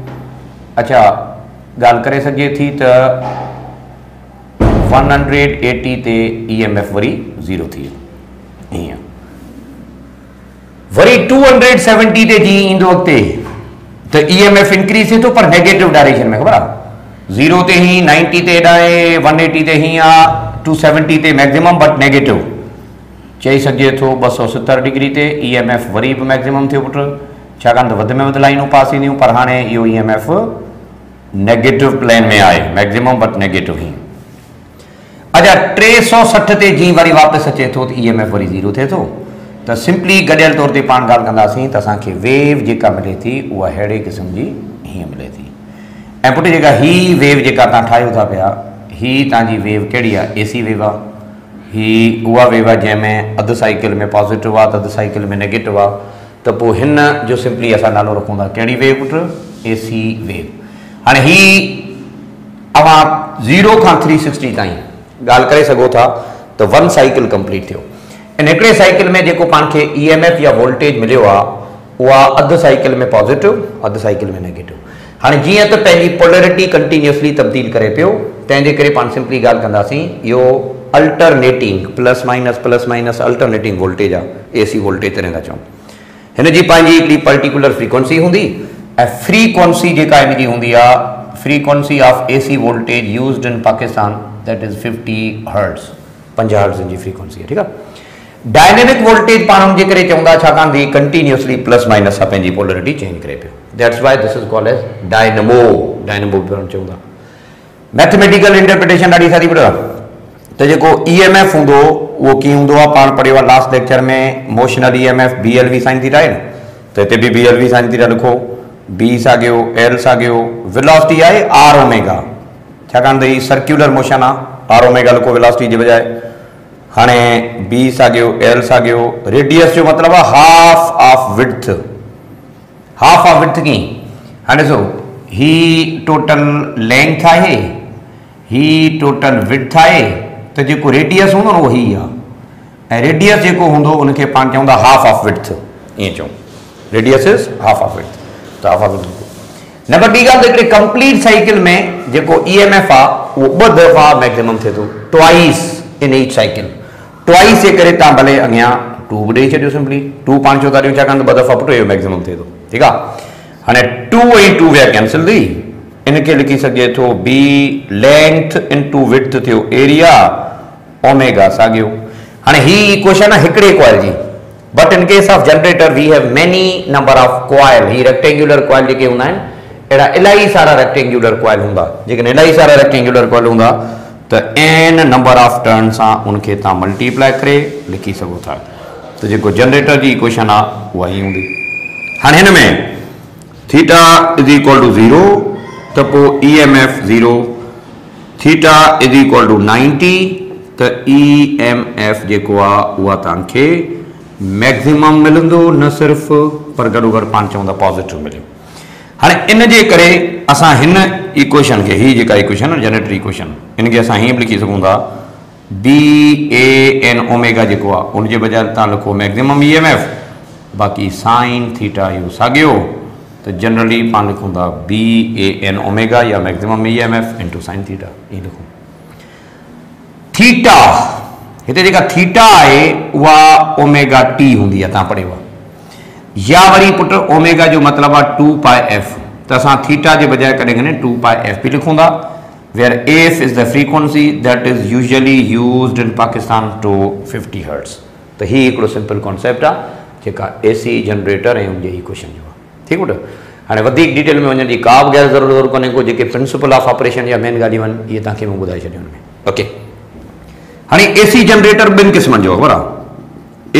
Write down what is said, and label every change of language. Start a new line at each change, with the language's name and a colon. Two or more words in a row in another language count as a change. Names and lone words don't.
Sindhi: अच्छा ॻाल्हि करे सघिजे थी त 180 ते EMF वरी 0 थी वियो। हीअं वरी 270 ते जीअं ईंदो अॻिते त
English: EMF increase
Sindhi: थिए थो, पर
English: negative direction
Sindhi: में। ख़बर आहे, 0 ते ही, 90 ते हेॾां, 180 ते हीअं आहे, 270 ते
English: maximum but negative.
Sindhi: चई सघिजे थो 270 डिग्री ते EMF वरी बि मैक्सिमम थियो पुटु, छाकाणि त वधि में वधि लाइनूं पास थींदियूं, पर हाणे इहो EMF
English: negative plane
Sindhi: में आहे,
English: maximum but negative
Sindhi: ही। अच्छा 360 ते जीअं वरी वापसि अचे थो त EMF वरी 0 थिए थो। तो सिंपली गडियल तौर पर पान गाल कंदासीं तो असांखे वेव जेका मिले थी उहा अहिड़े क़िस्म जी हीअं मिले थी। ऐं पुट जेका ही वेव जेका तव्हां ठाहियो था पिया, ही तव्हांजी वेव कहिड़ी आहे?
English: AC wave
Sindhi: आहे। ही उहा वेव आहे जंहिंमें अधु साइकिल में पॉज़िटिव आहे त अधु साइकिल में नेगेटिव आहे। त पोइ हिन जो सिंपली असां नालो रखूं था कहिड़ी वेव पुट?
English: AC वेव।
Sindhi: हाणे ही अवां 0 खां 360 ताईं ॻाल्हि करे सघो था त 1 साइकिल कंप्लीट थियो। इन हिकिड़े साइकिल में जेको पाण खे EMF या वोल्टेज मिलियो आहे उहा अधु साइकिल में पॉज़िटिव, अधु साइकिल में नेगेटिव। हाणे जीअं त पंहिंजी
English: polarity continuously
Sindhi: तब्दील करे पियो, तंहिंजे करे पाण सिंपली ॻाल्हि कंदासीं इहो
English: alternating plus minus alternating voltage
Sindhi: आहे।
English: AC voltage
Sindhi: तॾहिं था चऊं। हिन जी पंहिंजी हिकिड़ी
English: particular frequency
Sindhi: हूंदी ऐं फ्रीक्वेंसी जेका हिनजी हूंदी आहे,
English: frequency of AC voltage used in Pakistan that is 50 hertz, 50 hertz
Sindhi: जी फ्रीक्वेंसी आहे। ठीकु आहे।
English: dynamic voltage
Sindhi: पाण जे करे चवंदा छाकाणि त
English: continuously plus minus
Sindhi: सां पंहिंजी
English: polarity change
Sindhi: करे पियो।
English: That's why this is called as dynamo.
Sindhi: डायनमो चवंदा।
English: mathematical interpretation
Sindhi: ॾाढी सारी पढ़ो त जेको EMF हूंदो उहो कीअं हूंदो आहे? पाण पढ़ियो आहे
English: last lecture
Sindhi: में
English: motional EMF BLV sine theta
Sindhi: आहे न, त हिते बि
English: BLV sine theta
Sindhi: लिखो। B साॻियो, L साॻियो, वेलोसिटी आहे
English: R omega,
Sindhi: छाकाणि त ही
English: circular motion
Sindhi: आहे।
English: R omega
Sindhi: लिखो वेलोसिटी जे बजाए। हाणे B साॻियो, L साॻियो। रेडियस जो मतिलबु आहे
English: half of width. half of width
Sindhi: कीअं? हाणे ॾिसो ही
English: total length
Sindhi: आहे, ही
English: total width
Sindhi: आहे, त जेको रेडियस हूंदो न उहो ही आहे। ऐं रेडियस जेको हूंदो उनखे पाण चवंदा
English: half of width.
Sindhi: ईअं चऊं
English: radius is half of width.
Sindhi: त
English: half of width.
Sindhi: नंबर ॿी ॻाल्हि त हिकिड़े
English: complete cycle
Sindhi: में जेको EMF आहे उहो 2 दफ़ा मैक्सिमम थिए थो,
English: Twice in each cycle.
Sindhi: ट्वाइस जे करे तव्हां भले अॻियां 2 बि ॾेई छॾियो, सिंपली 2 पाण छो था ॾियूं छाकाणि त 2 दफ़ा पुट इहो मैक्सिमम थिए थो। ठीकु आहे। हाणे 2 ऐं 2 विया कैंसिल थी, इनखे लिखी सघिजे थो
English: B length into width
Sindhi: थियो
English: area omega
Sindhi: साॻियो। हाणे ही इक्वेशन आहे हिकिड़े कॉइल जी,
English: but in case of generator we have many number of coil.
Sindhi: ही
English: rectangular coil
Sindhi: जेके हूंदा आहिनि अहिड़ा इलाही सारा
English: rectangular coil
Sindhi: हूंदा। जेकॾहिं इलाही सारा
English: rectangular coil
Sindhi: हूंदा त
English: n number of turn
Sindhi: सां उनखे तव्हां मल्टीप्लाई करे लिखी सघो था। त जेको जनरेटर जी इक्वेशन आहे उहा ई हूंदी। हाणे हिन में
English: theta is equal to 0
Sindhi: त पोइ EMF 0,
English: theta is equal to 90
Sindhi: त EMF जेको आहे उहा तव्हांखे मैक्सिमम मिलंदो, न सिर्फ़ु पर गॾोगॾु पाण चवंदा पॉज़िटिव मिलियो। हाणे इन जे करे असां हिन इक्वेशन खे, ही जेका इक्वेशन आहे
English: generator equation,
Sindhi: इनखे असां हीअं बि लिखी सघूं था
English: BAN omega
Sindhi: जेको आहे उनजे बजाए तव्हां लिखो
English: maximum EMF,
Sindhi: बाक़ी साइन थीटा इहो साॻियो, त जनरली पाण लिखूं था
English: BAN omega
Sindhi: या
English: maximum EMF into sine theta.
Sindhi: ईअं लिखूं। थीटा हिते जेका थीटा आहे उहा
English: omega T
Sindhi: हूंदी आहे, तव्हां पढ़ियो आहे। या वरी पुट ओमेगा जो मतिलबु आहे 2πf, त असां थीटा जे बजाए कॾहिं कॾहिं 2πf बि लिखूं था,
English: where f is the frequency that is usually used in Pakistan to 50 hertz.
Sindhi: त ही हिकिड़ो
English: simple concept
Sindhi: आहे जेका
English: AC generator
Sindhi: ऐं उनजे इक्वेशन जो आहे। ठीकु पुट। हाणे वधीक डिटेल में वञण जी का बि गैर ज़रूरत कोन्हे को, जेके
English: principle of operation
Sindhi: या मेन ॻाल्हियूं आहिनि इहे तव्हांखे मां ॿुधाए छॾियूं हुनमें। ओके। हाणे
English: AC generator
Sindhi: 2 क़िस्मनि जो आहे, बराबरि।